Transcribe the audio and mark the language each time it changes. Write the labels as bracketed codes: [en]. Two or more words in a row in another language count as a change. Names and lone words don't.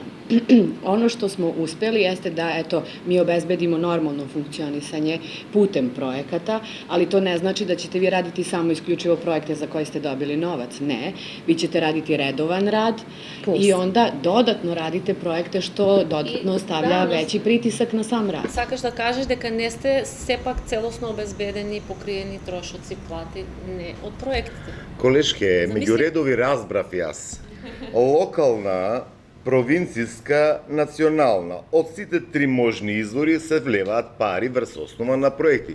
[sr] Ono što smo uspeli jeste da mi obezbedimo normalno funkcionisanje putem projekata, ali to ne znači da ćete vi raditi samo isključivo projekte za koje ste dobili novac. Ne, vi ćete raditi redovan rad i onda dodatno radite projekte što dodatno stavlja veći pritisak na sam rad. [mk] Сакаш да кажеш дека не сте сепак целосно обезбедени покриени трошоци плати не од проектите. Колешке, меѓу редови разбрав јас. Локална, провинцијска, национална. Од сите три можни извори се влеваат пари врз основа на проекти.